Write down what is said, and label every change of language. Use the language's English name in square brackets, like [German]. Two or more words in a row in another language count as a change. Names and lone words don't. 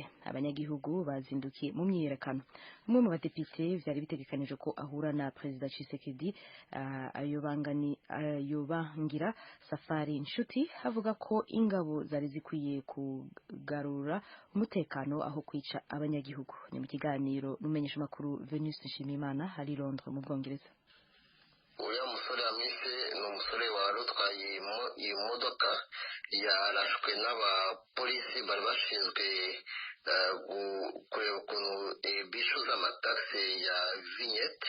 [Rundi] Abanyagihugu bazindukiye mu myiyerekano. Umwe mu badepite vyari bitegekanije ko ahura na Perezida Tshisekedi ayobangira Safari Nshuti avuga ko ingabo zari zikwiye kugarura umutekano aho kwica abanyagihugu. Ni mu kiganiro n'umenyesha makuru Venus Nshimiyimana hari Londres mu Bwongereza. [Kinyarwanda] Uya musore amise ni umusore wari utwaye iyi modoka yarashwe n'abapolisi bari bashinzwe kureba ukuntu bishyuza amatagisi ya vignette.